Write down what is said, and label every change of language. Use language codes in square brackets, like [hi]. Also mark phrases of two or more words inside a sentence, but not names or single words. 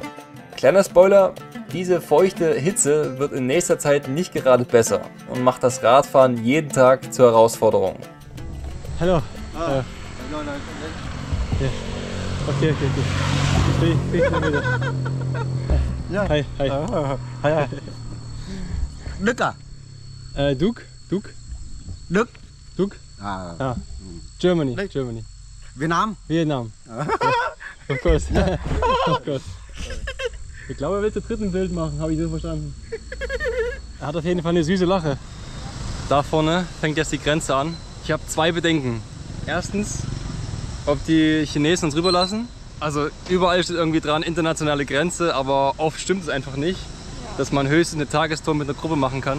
[de] Kleiner Spoiler, diese feuchte Hitze wird in nächster Zeit nicht gerade besser und macht das Radfahren jeden Tag zur Herausforderung. Hallo. Nein. Ja. Okay. Ich bin wieder. Ja. Hi. [vi] Hi. Đức à? [en] Duke? [vi] Đức. [en] Duke? [vi] À. [en] Ja. Germany. [vi] Đức. [en] Germany. Vietnam. Vietnam. Of course. Of course. [de] Ich glaube, er will zu dritt ein Bild machen, habe ich so verstanden. Er hat auf jeden Fall eine süße Lache. Da vorne fängt jetzt die Grenze an. Ich habe zwei Bedenken. Erstens, ob die Chinesen uns rüberlassen. Also überall steht irgendwie dran, internationale Grenze, aber oft stimmt es einfach nicht, dass man höchstens eine Tagestour mit einer Gruppe machen kann.